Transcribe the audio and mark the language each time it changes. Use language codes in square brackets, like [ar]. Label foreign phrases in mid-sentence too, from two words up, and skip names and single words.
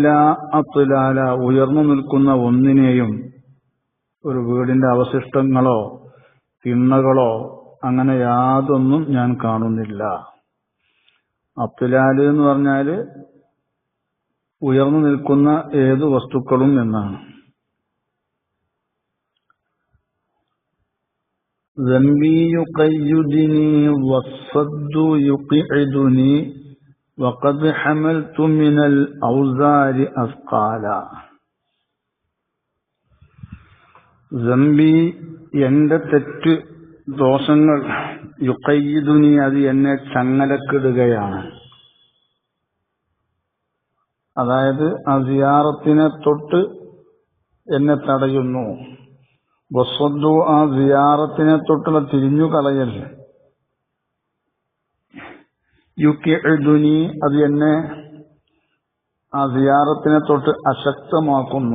[ml] അത്ലാല ഉയർന്നു നിൽക്കുന്ന ഒന്നിനെയും, ഒരു വീടിന്റെ അവശിഷ്ടങ്ങളോ തിണ്ണകളോ അങ്ങനെ യാതൊന്നും ഞാൻ കാണുന്നില്ല. അത്ലാല് എന്ന് പറഞ്ഞാല് ഉയർന്നു നിൽക്കുന്ന ഏതു വസ്തുക്കളും എന്നാണ്. [ar] ذنبي يقيدني والصد يقعدني وقد حملت من الأوزار أثقالا. [ml] ذنبي എന്റെ തെറ്റ് ദോഷങ്ങൾ, യുഖയ്യിദുനി അത് എന്നെ ചങ്ങലക്കിടുകയാണ്. അതായത് ആ സിയാറത്തിനെ തൊട്ട് എന്നെ തടയുന്നു. വസ്വദ്ദു ആ സിയാറത്തിനെ തൊട്ടുള്ള തിരിഞ്ഞു കളയൽ യുക്കിഉദുനി, അത് എന്നെ ആ സിയാറത്തിനെ തൊട്ട് അശക്തമാക്കുന്നു.